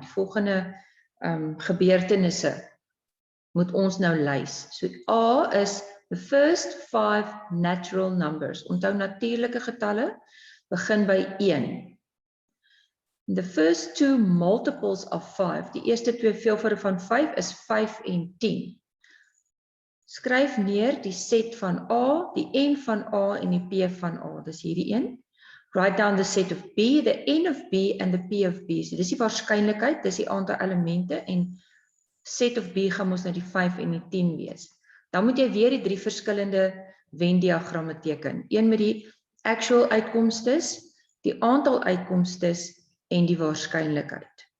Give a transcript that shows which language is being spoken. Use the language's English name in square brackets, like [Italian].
[Afrikaans] Die volgende gebeurtenisse moet ons nou lys. [English] So A is the first 5 natural numbers. [Afrikaans] Onthou natuurlike getalle begin by 1. [English] The first 2 multiples of 5, [Afrikaans] die eerste 2 veelvoude van 5 is 5 en 10. Skryf neer die set van A, die N van A en die P van A. Dis hierdie een. [English] Write down the set of B, the N of B and the P of B. [Afrikaans] So dis die waarskynlikheid, dis die aantal elemente en [English] set of B [Afrikaans] gaan ons nou die 5 en die 10 wees. Dan moet jy weer die 3 verskillende Venn-diagramme teken. Een met die actual uitkomstes, die aantal uitkomstes en die waarskynlikheid.